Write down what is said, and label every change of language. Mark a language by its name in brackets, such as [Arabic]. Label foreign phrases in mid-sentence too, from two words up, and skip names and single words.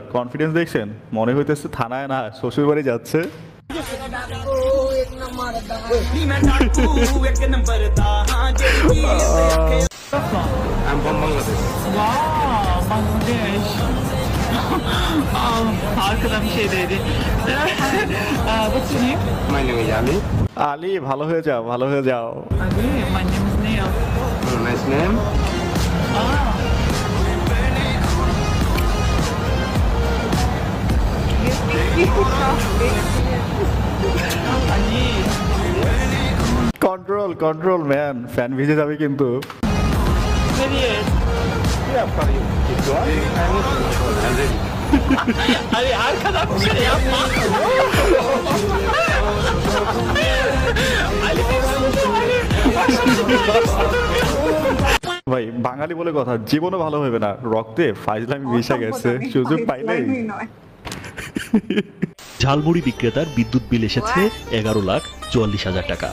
[Bangla] কনফিডেন্স দেখছেন, মনে হইতেছে থানায় না শ্বশুর বাড়ি যাচ্ছে। [English] I'm from Bangladesh. Wow, Bangladesh. [Turkish] Arkadan bir şey dedi. [English] What's your name? My name is Ali. [Bangla] আলী, ভালো হয়ে যাও, ভালো হয়ে যাও। [English] Ali, my name is Neil. Nice name. control control man, [Bangla] ফ্যান ভিজে যাবে কিন্তু। [Turkish] Ali, arkadan bir şey yapma. [Bangla] ভাই বাঙালি বলে কথা, জীবনও ভালো হবে না, রক্তে ফাইজলামি মিশে গেছে, সুযোগ পাইলেই। ঝালমুড়ি বিক্রেতার বিদ্যুৎ বিল এসেছে 11,44,000 টাকা।